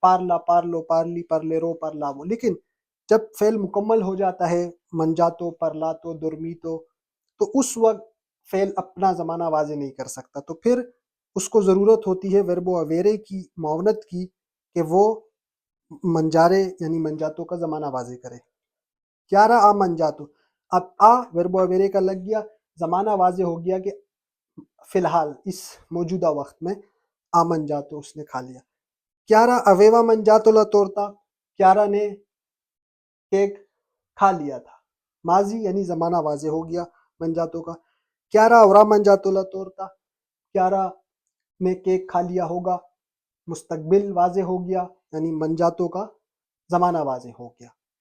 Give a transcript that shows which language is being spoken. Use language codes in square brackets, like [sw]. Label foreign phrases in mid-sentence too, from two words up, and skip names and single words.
[it] parla, parlo, parli, parlerò, parlavo. [ur] لیکن جب فعل مکمل ہو جاتا ہے [it] mangiato, parlato, dormito, [ur] تو اس وقت فعل اپنا زمانہ واضح نہیں کر سکتا، تو پھر اس کو ضرورت ہوتی ہے [it] verbo avere [ur] کی، معاونت کی، کہ وہ منجارے یعنی منجاتو کا زمانہ واضح کرے. [it] chiara ha mangiato، [ur] اب وربو اویرے کا لگ گیا، زمانہ واضح ہو گیا کہ فی الحال اس موجودہ وقت میں mangiato اس نے کھا لیا. [it] chiara aveva mangiato la torta، [ur] chiara نے کیک کھا لیا تھا. ماضی یعنی زمانہ واضح ہو گیا منجاتو کا. [it] chiara avrà mangiato la torta، [ur] chiara نے کیک کھا لیا ہوگا. مستقبل واضح ہو گیا یعنی منجاتو کا زمانہ واضح ہو گیا.